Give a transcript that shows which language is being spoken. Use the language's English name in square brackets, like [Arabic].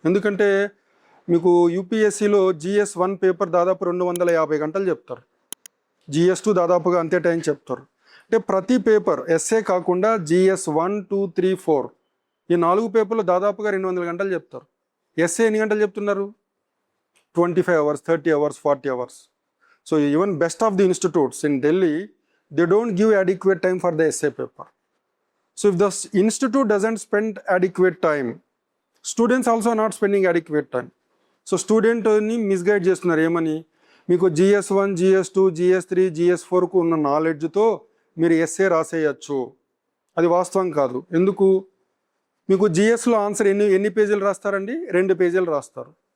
[Telugu] ఎందుకంటే మీకు యూపీఎస్సీలో జిఎస్1 పేపర్ దాదాపు 250 గంటలు చెప్తారు, జిఎస్2 దాదాపుగా అంతే టైం చెప్తారు. అంటే ప్రతి పేపర్ ఎస్ఏ కాకుండా జిఎస్1, 2, 3, 4 ఈ 4 పేపర్లు దాదాపుగా 200 గంటలు చెప్తారు. ఎస్ఏ ఎన్ని గంటలు చెప్తున్నారు? 25 hours, 30 hours, 40 hours. [English] So even best of the institutes in Delhi, they don't give adequate time for the essay paper. So if the institute doesn't spend adequate time, students also are not spending adequate time. [Telugu] So స్టూడెంట్ని misguide చేస్తున్నారు. ఏమని? మీకు జిఎస్1, జిఎస్2, జిఎస్3, జిఎస్4కు ఉన్న నాలెడ్జ్తో మీరు SA రాసేయచ్చు. అది వాస్తవం కాదు. ఎందుకు? మీకు జిఎస్లో ఆన్సర్ ఎన్ని పేజీలు రాస్తారండి? 2 పేజీలు రాస్తారు.